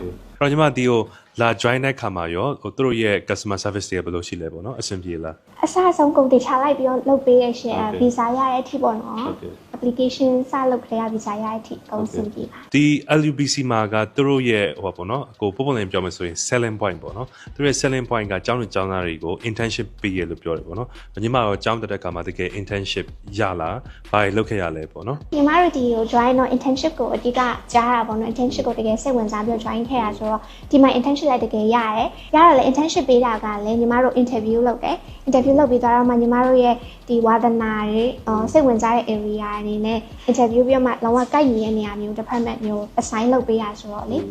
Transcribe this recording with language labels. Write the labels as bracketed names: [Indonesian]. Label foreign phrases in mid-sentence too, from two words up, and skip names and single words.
[Burmese] အဲ့တော့ညီမဒီကိုလာ join တဲ့ခါမှာရောသူတို့ရဲ့ customer service တွေဘယ်လိုရှိလဲပေါ့နော်အဆင်ပြေလား အစအဆုံးကုန်တွေချလိုက်ပြီးတော့လုပ်ပေးရရှင် visa ရတဲ့အထိပေါ့နော် application စလုပ်ခရ visa ရတဲ့အထိကုန်စင်ပြေပါ ဒီ LUBC မှာကသူတို့ရဲ့ဟိုပေါ့နော်ကိုပုံလင်းပြောမယ်ဆိုရင် [English] selling point [Burmese] ပေါ့နော်သူတို့ရဲ့ [English] selling point [Burmese] ကကျောင်းသူကျောင်းသားတွေကို internship ပေးရလို့ပြောတယ်ပေါ့နော်ညီမရောကျောင်းတက်တဲ့ခါမှာတကယ် internship ရလာဘာတွေလုပ်ခဲ့ရလဲပေါ့နော် ညီမတို့ဒီကို join တော့ internship ကိုအဓိကကြားတာပေါ့နော် internship ကိုတကယ်စိတ်ဝင်စားပြီး join ခဲ့ရဆိုတော့ဒီမှာ internship လိုက်တကယ်ရတယ်ရတယ်လေ internship ပေးတာကလည်းညီမတို့ interview လုပ်တယ် interview လုပ်ပြီးတော့မှညီမတို့ရဲ့ဒီဝါသနာတွေစိတ်ဝင်စားတဲ့ area အနေနဲ့ interview ပြီးမှလောကကိုက်နေတဲ့နေရာမျိုး department မျိုး assign လုပ်ပေးရဆိုတော့လေ